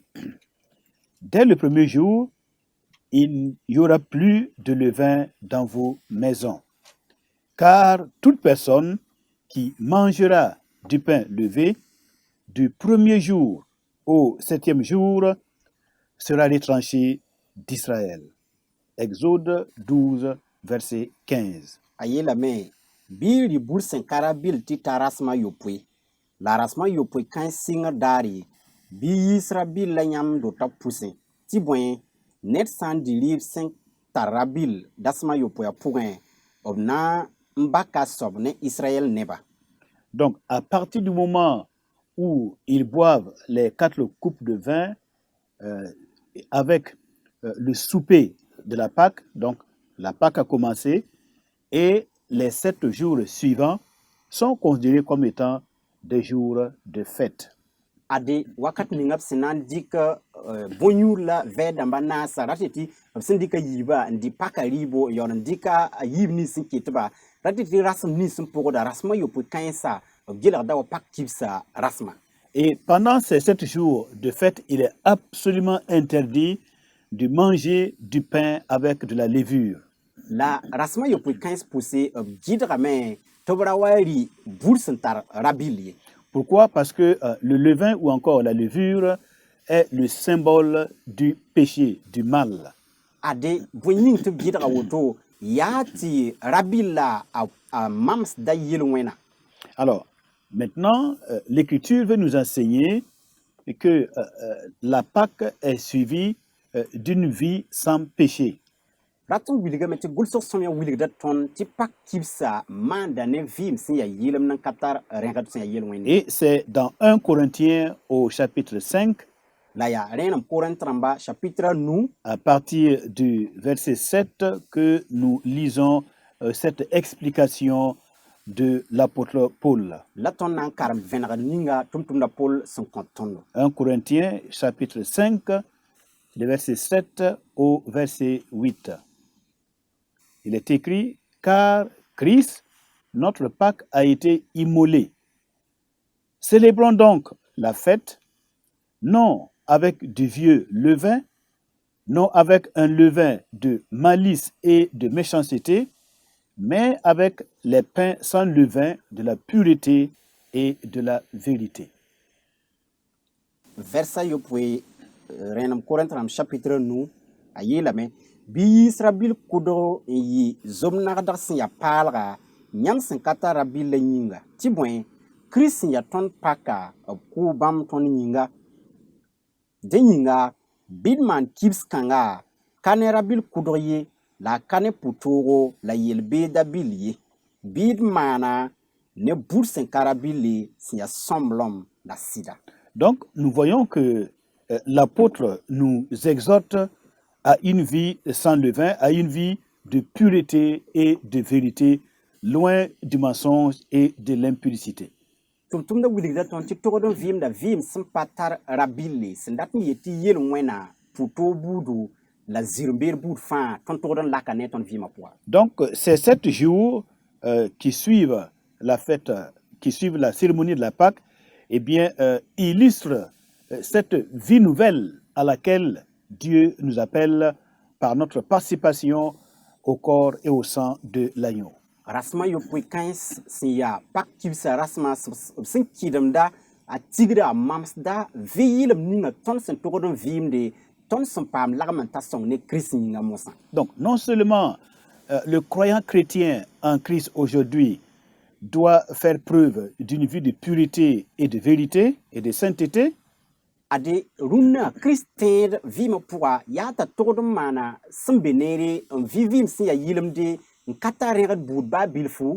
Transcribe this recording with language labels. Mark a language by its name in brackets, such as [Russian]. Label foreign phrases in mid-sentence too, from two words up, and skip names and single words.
[French] Dès le premier jour, il n'y aura plus de levain dans vos maisons. Car toute personne qui mangera du pain levé du premier jour au 7e jour sera retranché d'Israël. Exode 12, verset 15. [Mossi] a yeelame bil di bur sẽn ka ra bil tɩ ta rasmã yopoe la rasmã yopoe kãe sɩngr daare bɩ yiisra bil la yãmb do t'a pʋsẽ tɩ bõe ned sã n dɩ rɩɩb sẽn tar ra-bil dasmã yopoeã pʋgẽ b na n baka soab ne Israël neba. [French] Donc, à partir du moment où ils boivent les 4 coupes de vin avec le souper de la Pâque, donc la Pâque a commencé, et les 7 jours suivants sont considérés comme étant des jours de fête. [Mossi] Ade wakat ninga b sẽn na n dɩk bõe-yũur la vɛɛdãmbã naasa rat tɩ b sẽn dɩka yiiba n dɩ paka rɩɩbo n yaool n dɩka a yiib nins sẽn ketba rat tɩ rasem nins sẽn pʋgda rasmã yopoe kãensa b gɩlgda wa pak kibsa rasmã. [French] Et pendant ces 7 jours de fête, il est absolument interdit de manger du pain avec de la levure. [Mossi] La rasmã yopoe kãens pʋse b gɩdgame tɩ b ra wa rɩ bur sẽn tar ra-bil ye. [French] Pourquoi? Parce que le levain ou encore la levure est le symbole du péché, du mal. [Mossi] Ade bõe yĩng tɩ b gɩdga woto yaa tɩ ra-bil la a mamsda yel-wẽna. [French] Alors, maintenant, l'Écriture veut nous enseigner que la Pâque est suivie d'une vie sans péché. [Mossi] Rat n wilgame tɩ gʋlsg sõmyã wilgda tõnd tɩ pak kibsa maanda ne vɩɩm sẽn yaa yɩlem n ka tar rẽgd sẽn yaa yel-wẽnde. [French] Et c'est dans 1 Corinthiens au chapitre 5, [Mossi] La yaa rẽenem Korẽnt rãmba chapitre 9 [French] à partir du verset 7, que nous lisons cette explication de l'apôtre Paul. [Mossi] la tõnd na n karem vẽnegd ninga tʋm-tʋmda Paul sẽn kõ tõndo. [French] 1 Corinthiens chapitre 5, le verset 7 au verset 8. Il est écrit, car Christ, notre Pâque, a été immolé. Célébrons donc la fête, non avec du vieux levain, non avec un levain de malice et de méchanceté, mais avec les pains sans levain de la pureté et de la vérité. [Mossi] Versa yopoe rẽenem Korẽnt rãmb chapitre 9 a yeelame bɩ yiis ra-bil kʋdg n yɩ zom-nagdg sẽn ya paalga yãmb sẽn ka tar ra-bil la yĩnga tɩ bõe Kirist sẽn ya tõnd paka b kʋʋ bãmb tõnd yĩnga dẽ yĩnga bɩ d maan kibs kãnga ka ne ra-bil kʋdg ye la a ka ne pʋ-toogo la yel-beeda bil ye bɩ d maana ne bur sẽn ka ra-bille sẽn ya sõmblem la sɩda. [French] Donc, nous voyons que l'apôtre nous exhorte à une vie sans levain, à une vie de pureté et de vérité, loin du mensonge et de l'impudicité. [Mossi] Tʋm-tʋmda wilgda tõnd tɩ togd n vɩɩmda vɩɩm sẽn pa tar ra-bille sẽn dat n yet tɩ yel-wẽna pʋ-toog buudu la zirem-beer buud fãa tõnd togd n laka ne tõnd vɩɩmã pʋga. [French] Donc, ces 7 jours qui suivent la fête, qui suivent la cérémonie de la Pâque, eh bien, illustrent cette vie nouvelle à laquelle Dieu nous appelle par notre participation au corps et au sang de l'agneau. [Mossi] Rasmã yopoe kãens sẽn yaa pak kibsa rasmã b sẽn kɩdemda a tigda a mamsda vɩ yɩlem ninga tõnd sẽn togd n vɩɩmde tõnd sẽn paam lagm n ta sõng ne Kirist yĩnga mosã. [French] Donc, non seulement le croyant chrétien en Christ aujourd'hui doit faire preuve d'une vie de pureté et de vérité et de sainteté, [Mossi] Ade rũnnã Kirist tẽed vɩɩmã pʋga yaa t'a togd n maana sẽn be neere n vɩ vɩɩm sẽn yaa yɩlemde n ka tar rẽgd buud baa bilfu.